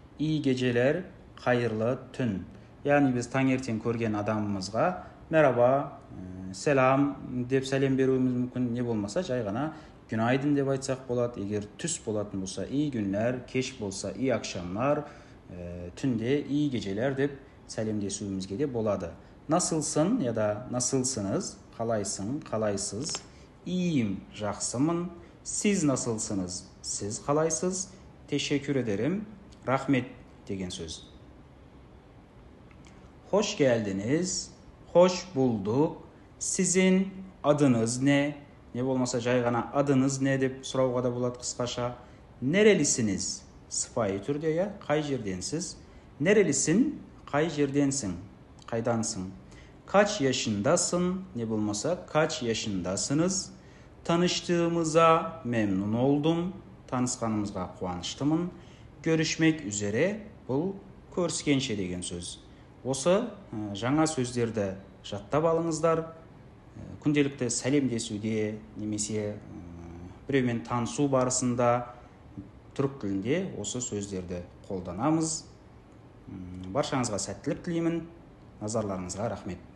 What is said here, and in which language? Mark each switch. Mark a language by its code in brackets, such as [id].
[tr] İyi geceler, [kk] қайырлы түн. Яғни біз таңертең көрген адамымызға merhaba, selam деп сәлем беруіміз мүмкін, не болмаса жай ғана günaydın деп айтсақ болады. Егер түс болатын болса [tr] iyi günler, [kk] кеш болса [tr] iyi akşamlar, [kk] түнде [tr] iyi geceler [kk] деп сәлемдесуімізге де болады. [tr] Nasılsın ya da nasılsınız, [kk] қалайсың, қалайсыз. [tr] İyiyim, [kk] жақсымын. [tr] Siz nasılsınız, siz қалайсыз. Teşekkür ederim, [kk] rahmet деген сөз. [tr] Hoş geldiniz, hoş bulduk. Sizin adınız ne? [kk] Не болмаса жай ғана adınız ne деп сұрауға да болады қысқаша. [tr] Nerelisiniz? [kk] Сыпайы түрде, я, қай жерденсіз? Nerelisin? Қай жерденсің? Қайдансың? [tr] Kaç yaşındasın? Ne болмаса kaç yaşındasınız? Tanıştığımıza memnun oldum. [kk] Tanışқанымызға қуаныштымын. [tr] Görüşmek üzere, [kk] бұл көріскенше деген сөз. Осы жаңа сөздерді жаттап алыңыздар. Күнделікті сәлемдесуде немесе біреумен танысу барысында түрік тілінде осы сөздерді қолданамыз. Баршаңызға сәттілік тілеймін. Назарларыңызға рахмет.